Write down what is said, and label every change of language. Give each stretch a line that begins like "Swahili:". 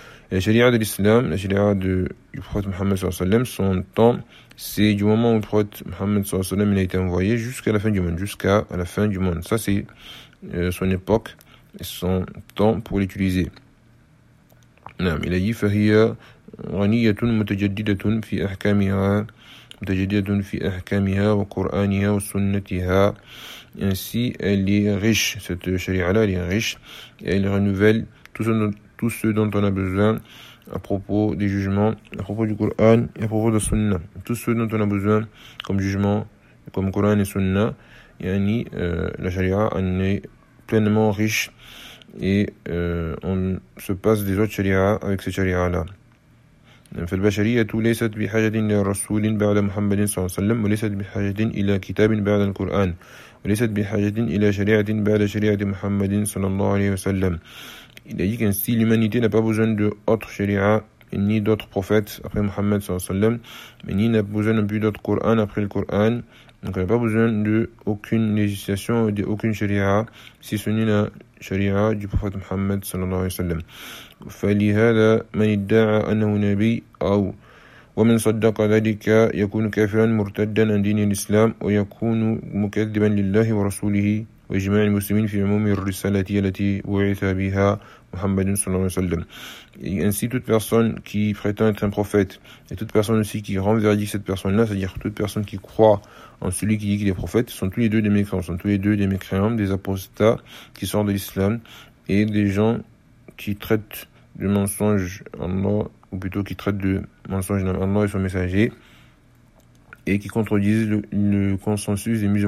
French: La sharia de l'islam, la sharia du prophète Mohammed sallallahu alayhi wa sallam, son temps, c'est du moment où le prophète Mohammed sallallahu alayhi wa sallam a été envoyé jusqu'à la fin du monde. Ça, c'est son époque et son temps pour l'utiliser. Non, il a dit,
Arabic: فَهِيَا غَنِيَّةٌ مُتَجَدِّدَةٌ فِي أَحْكَامِهَا مُتَجَدِّدَةٌ فِي أَحْكَامِهَا وَقُرْآنِهَا وَسُنَّتِهَا.
French: Ainsi, elle est riche, cette sharia-là, elle est riche, et elle renouvelle tout ce dont on a besoin à propos des jugements, à propos du Coran et à propos de la Sunna. Tout ce dont on a besoin comme jugement, comme Coran et Sunna, yani, la charia en est pleinement riche et on se passe des autres charia avec ces charia-là.
Arabic: في البشرية ليست بحاجة إلى رسول بعد محمد صلى الله عليه وسلم وليست بحاجة إلى كتاب بعد القرآن وليست بحاجة إلى شريعة بعد شريعة محمد صلى الله عليه وسلم.
French: Il a dit qu'ainsi l'humanité n'a pas besoin d'autres sharia ni d'autres prophètes après Mohammed sallallahu alayhi wa sallam, mais ni n'a besoin non plus d'autres Coran après le Coran. Donc elle n'a pas besoin d'aucune législation ou d'aucune sharia, si ce n'est la sharia du prophète Mohammed sallallahu alayhi wa sallam.
Arabic: فَلِهَذَا مَنِ ادَّعَ أَنَّهُ نَبِيٌّ أَوْ وَمَنْ صَدَّقَ ذَلِكَ يَكُونُ كَافِرًا مُرْتَدًا عَنْ دِينِ الْإِسْلَامِ وَيَكُونُ مُكَذِّبًا لِلَّهِ وَرَسُولِهِ وإجماع المسلمين في عموم الرسالة التي وعث بها محمد صلى الله عليه وسلم.
French: Ainsi, toute personne qui prétend être un prophète et toute personne aussi qui renverdique cette personne-là, c'est-à-dire toute personne qui croit en celui qui dit qu'il est prophète, sont tous les deux des mécréants, des apostats qui sortent de l'islam et des gens qui traitent de mensonges Allah, ou plutôt qui traitent de mensonges Allah et son messager et qui contredisent le consensus